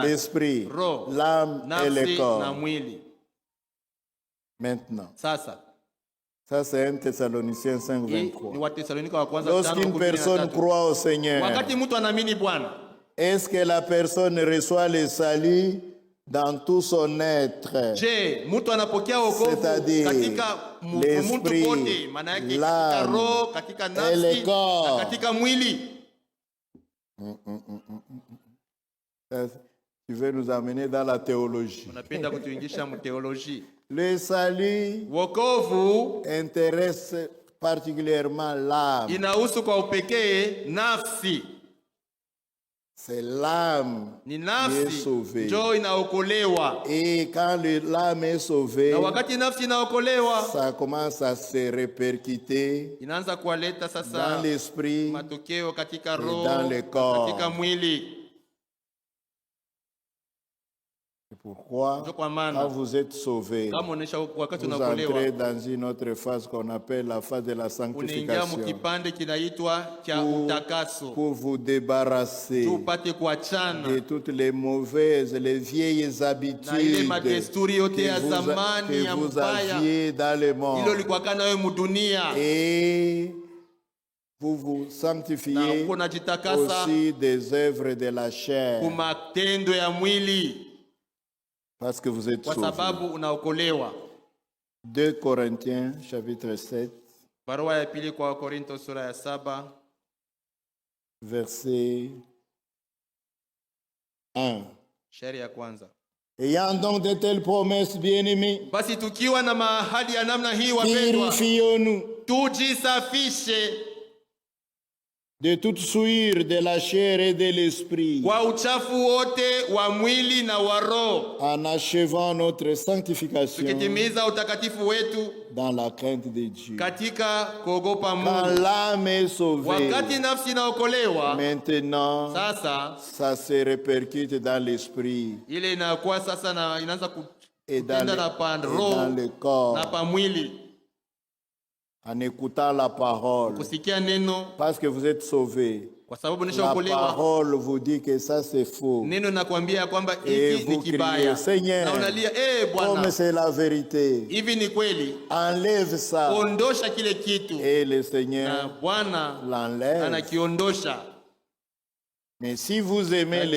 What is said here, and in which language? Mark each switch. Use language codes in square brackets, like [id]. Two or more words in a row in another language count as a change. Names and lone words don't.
[fr] L'esprit, [sw] roho, [fr] l'âme et le [sw] nafsi na [fr] corps. [sw] mwili. [fr] Maintenant, [sw] Sasa [fr] ça c'est 1 Thessaloniciens 5, [sw] hii ni [fr] 23. [sw] Watesalonika wa kwanza [fr] Lorsqu'une [sw] 5:13. [fr] personne croit au Seigneur, [sw] Wakati mtu anaamini Bwana, [fr] est-ce que la personne reçoit le salut dans tout son être? [sw] je, mtu anapokea wokovu [fr] C'est-à-dire [sw] katika mtu [fr] l'esprit, [sw] wote, maana yake katika [fr] l'âme [sw] roho, katika [fr] et [sw] nafsi [fr] le corps. [sw] na katika mwili. [fr] Ça, Tu veux nous amener dans la théologie. [sw] Unapenda kutuingisha mteoloji. [fr] Le salut [sw] Wokovu [fr] intéresse particulièrement l'âme. [sw] inahusu kwa upekee nafsi. [fr] C'est l'âme [sw] Ni [fr] qui est [sw] nafsi [fr] sauvée. [sw] ndio inaokolewa. [fr] Et quand l'âme est sauvée, [sw] Na wakati nafsi inaokolewa, [fr] ça commence à se répercuter [sw] inaanza kuwaleta [fr] dans [sw] sasa [fr] l'esprit. [sw] matokeo katika [fr] Et [sw] roho, [fr] dans le corps. [sw] katika mwili. [fr] C'est pourquoi, [sw] Ndio kwa maana [fr] quand vous êtes sauvé, [sw] kama unaisha wakati [fr] vous [sw] unaokolewa, [fr] entrez dans une autre phase qu'on appelle la phase de la [sw] unaingia [fr] sanctification. [sw] mkipande kinaitwa cha utakaso, [fr] Pour vous débarrasser [sw] tupate kuachana [fr] de toutes les mauvaises, les vieilles [sw] na ile [fr] habitudes [sw] madesturi yote ya zamani [fr] que [sw] ya [fr] vous [sw] mbaya [fr] aviez dans le [sw] ilo [fr] monde. [sw] likuwa kana wewe mudunia, [fr] Et vous vous [sw] na [fr] sanctifiez [sw] uko najitakasa [fr] aussi des œuvres de la chair, [sw] kwa matendo ya mwili, [fr] parce que vous êtes [sw] kwa [fr] sauvés. [sw] sababu unaokolewa. [fr] 2 Corinthiens chapitre 7, [sw] Barua ya pili kwa Korinto sura ya 7 [fr] verset 1. [sw] shairi ya kwanza. [fr] Ayant donc de telles promesses, bien-aimés, [sw] Basi tukiwa na mahadi ya namna hii, wapendwa, [fr] purifions-nous [sw] tujisafishe [fr] de toute souillure de la chair et de l'esprit, [sw] kwa uchafu wote wa mwili na wa roho, [fr] en achevant notre sanctification [sw] tukitimiza utakatifu wetu [fr] dans la crainte de Dieu. [sw] katika kuogopa [fr] Quand [sw] Mungu. [fr] l'âme est sauvée, [sw] Wakati nafsi inaokolewa, [fr] maintenant, [sw] sasa [fr] ça se répercute dans l'esprit [sw] ile inakuwa sasa na inaanza [fr] et dans [sw] kutenda na pa [fr] et dans [sw] roho [fr] le corps, [sw] na pa mwili, [fr] en écoutant la parole. [sw] kusikia neno, [fr] Parce que vous êtes sauvés. [sw] kwa sababu [fr] La [sw] nishaokolewa. [fr] parole vous dit que ça c'est faux. [sw] Neno nakwambia kwamba [fr] Et [sw] hiki ni [fr] vous criez, [sw] kibaya, [fr] Seigneur, [sw] na unalia [fr] comme [sw] Bwana, [fr] c'est la vérité, [sw] hivi ni kweli, [fr] enlève ça. [sw] ondosha kile kitu, [fr] Et le [sw] na [fr] Seigneur [sw] Bwana [fr] l'enlève. [sw] anakiondosha. [fr] Mais si vous aimez les